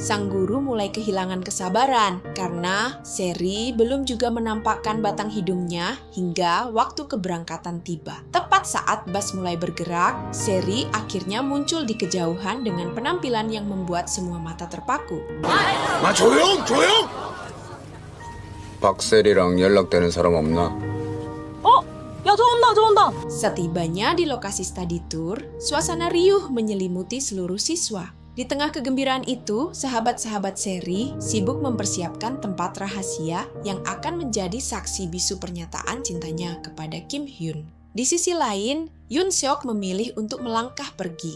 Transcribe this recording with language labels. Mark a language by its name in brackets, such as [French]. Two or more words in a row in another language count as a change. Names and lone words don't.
[Indonesian] Sang guru mulai kehilangan kesabaran karena Seri belum juga menampakkan batang hidungnya hingga waktu keberangkatan tiba. Tepat saat bus mulai bergerak, Seri akhirnya muncul di kejauhan dengan penampilan yang membuat semua mata terpaku. [Korean] 조용! 박세리랑 연락되는 사람 없나? 야, 저 온다. [Indonesian] Setibanya di lokasi [English] study tour, [Indonesian] suasana riuh menyelimuti seluruh siswa. Di tengah kegembiraan itu, sahabat-sahabat Seri sibuk mempersiapkan tempat rahasia yang akan menjadi saksi bisu pernyataan cintanya kepada Kim Hyun. Di sisi lain, Yoon Seok memilih untuk melangkah pergi.